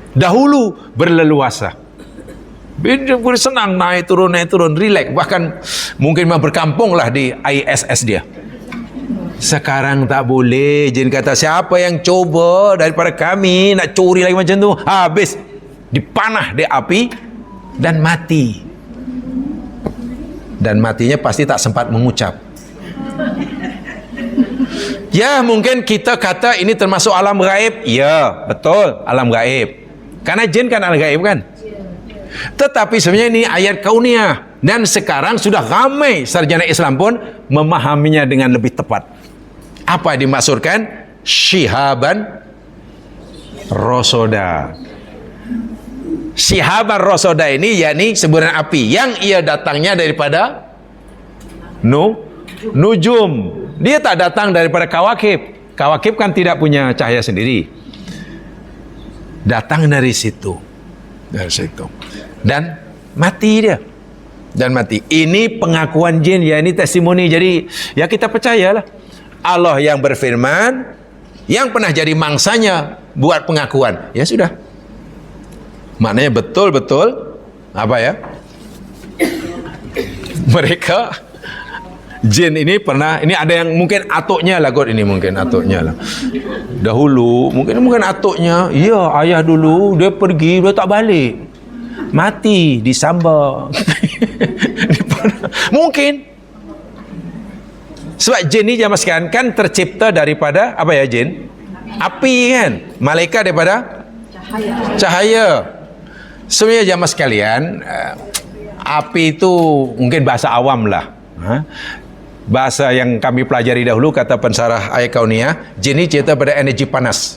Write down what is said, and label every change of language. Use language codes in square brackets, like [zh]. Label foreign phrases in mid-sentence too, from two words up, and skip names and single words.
[ms] Dahulu berleluasa, boleh senang naik turun, relax, bahkan mungkin berkampung lah di ISS dia. Sekarang tak boleh. Jin kata, siapa yang coba daripada kami nak curi lagi macam tu, habis dipanah di api dan mati. Dan matinya pasti tak sempat mengucap. Ya, mungkin kita kata ini termasuk alam gaib. Ya, betul, alam gaib. Karena jin kan al-ghaib kan. Tetapi sebenarnya ini ayat kauniyah, dan sekarang sudah ramai sarjana Islam pun memahaminya dengan lebih tepat. Apa dimaksudkan? [ar] شهابا رصدا. شهابا رصدا [ms] ini yakni semburan api yang ia datangnya daripada nujum. Dia tak datang daripada kawakib. Kawakib kan tidak punya cahaya sendiri. Datang dari situ. Dari situ. Dan mati dia. Dan mati. Ini pengakuan jin, ya ini testimoni. Jadi ya kita percayalah. Allah yang berfirman, yang pernah jadi mangsanya buat pengakuan. Ya sudah. Maknanya betul-betul apa ya? Mereka jin ini pernah, ini ada yang mungkin atuknya lah kot, ini mungkin atuknya lah. Dahulu mungkin atuknya, iya ayah dulu dia pergi dia tak balik. Mati disambar. Mungkin. Sebab jin ni zaman sekarang kan tercipta daripada apa ya jin? Api kan? Malaikat daripada cahaya. Sebenarnya jamaah sekalian, api itu mungkin bahasa awam lah. Bahasa yang kami pelajari dahulu, kata pensarah ayat kauniyah, jin ini cerita pada energi panas.